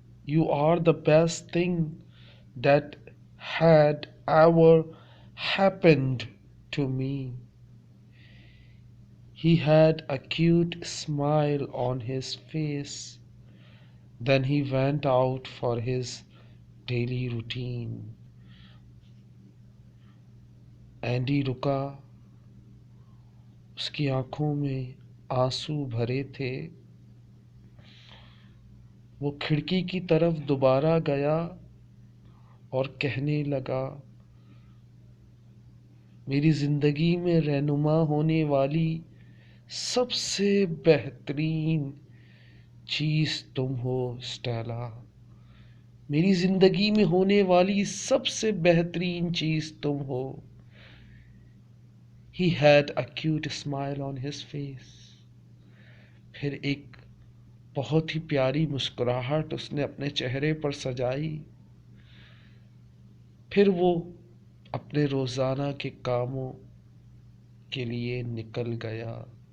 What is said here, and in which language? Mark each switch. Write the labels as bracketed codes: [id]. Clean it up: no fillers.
[en] You are the best thing that had ever happened to me. He had a cute smile on his face. Then he went out for his daily routine. [hi] Andy रुका, उसकी आंखों में आंसू भरे थे। वो खिड़की की तरफ दोबारा गया और कहने लगा, मेरी ज़िंदगी में रहनुमा होने वाली सबसे बेहतरीन चीज़ तुम हो स्टेला। मेरी ज़िंदगी में होने वाली सबसे बेहतरीन चीज़ तुम हो। [en] He had a cute smile on his face. [hi] फिर एक बहुत ही प्यारी मुस्कुराहट उसने अपने चेहरे पर सजाई। फिर वो अपने रोज़ाना के कामों के लिए निकल गया।